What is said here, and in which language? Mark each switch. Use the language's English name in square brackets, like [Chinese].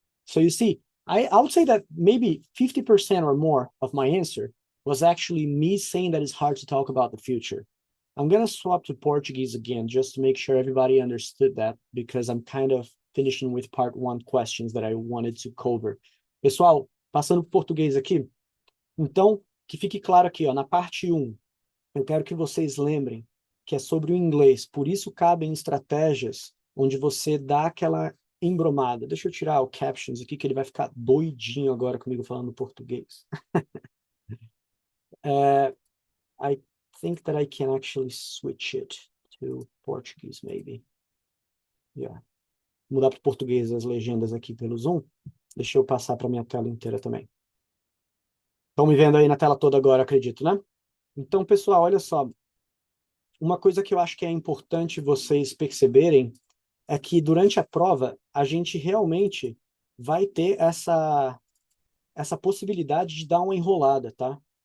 [English] So you see, I would say that maybe 50% or more of my answer was actually me saying that it's hard to talk about the future. I'm going to swap to Portuguese again, just to make sure everybody understood that, because I'm kind of finishing with part 1 questions that I wanted to cover. [Portuguese] Pessoal, passando para português aqui. Então, que fique claro aqui, ó, na parte 1, eu quero que vocês lembrem que é sobre o inglês. Por isso cabem estratégias onde você dá aquela embromada. Deixa eu tirar o captions aqui, que ele vai ficar doidinho agora comigo falando português. [English] I think that I can actually switch it to Portuguese, maybe. Yeah. [Portuguese] Mudar para português as legendas aqui pelo Zoom. Deixa eu passar para minha tela inteira também. Estão me vendo aí na tela toda agora, acredito, né? Então, pessoal, olha só. Uma coisa que eu acho que é importante vocês perceberem é que durante a prova, a gente realmente vai ter essa possibilidade de dar uma enrolada, tá?